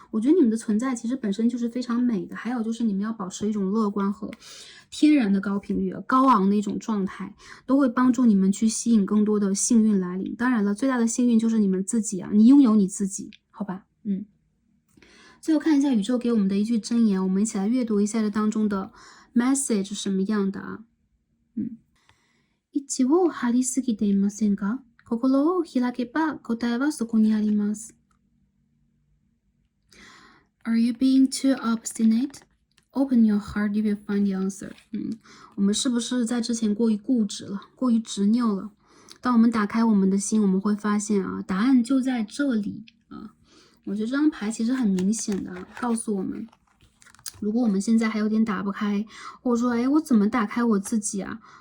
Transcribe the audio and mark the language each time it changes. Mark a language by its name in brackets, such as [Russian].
[Chinese] 我觉得你们的存在其实本身就是非常美的，还有就是你们要保持一种乐观和天然的高频率、高昂的一种状态，都会帮助你们去吸引更多的幸运来临。当然了，最大的幸运就是你们自己啊，你拥有你自己，好吧？最后看一下宇宙给我们的一句箴言，我们一起来阅读一下这当中的 message 是什么样的啊？ [Japanese] 一を張りすぎていませんか？心を開けば答えはそこにあります。 [English] Are you being too obstinate? Open your heart, you will find the answer. [Chinese] 我们是不是在之前过于固执了，过于执拗了？当我们打开我们的心，我们会发现啊，答案就在这里啊。我觉得这张牌其实很明显的告诉我们，如果我们现在还有点打不开，或者说，我怎么打开我自己啊？